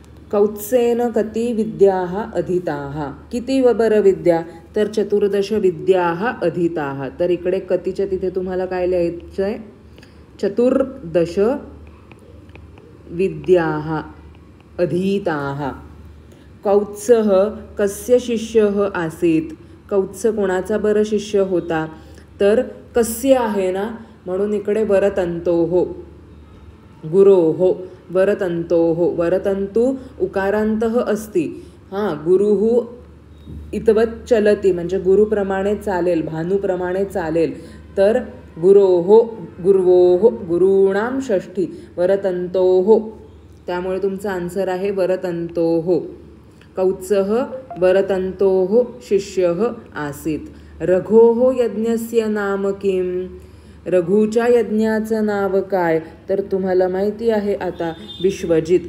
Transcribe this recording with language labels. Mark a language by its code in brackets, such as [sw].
[sa] कौत्सेन कति विद्याः अधीताः. [mr] किती बरं विद्या, तर 14 [sa] विद्याः अधीताः. [mr] तर इकडे कतीच्या तिथे तुम्हाला काय लिहायचं आहे, 14 [sa] विद्याः अधीताः. कौत्सः कस्य शिष्यः आसीत्. [mr] कौत्स कोणाचा बरं शिष्य होता, तर कस्य आहे ना म्हणून इकडे [sa] वरतंतोः गुरोः. वरतंतोः, वरतंतु उकारांतः अस्ति. गुरुः इतवत् चलति [mr] म्हणजे गुरुप्रमाणे चालेल, भानुप्रमाणे चालेल. तर [sa] गुर्वोः गुरूणां [mr] षष्ठी वरतंतोः, त्यामुळे तुमचा आन्सर आहे वरतंतोः. [sa] कौत्सः वरतंतोः शिष्यः आसीत्. रघोः यज्ञस्य नाम किम्. [mr] रघुच्या यज्ञाचं नाव काय, तर तुम्हाला माहिती आहे आता, विश्वजित.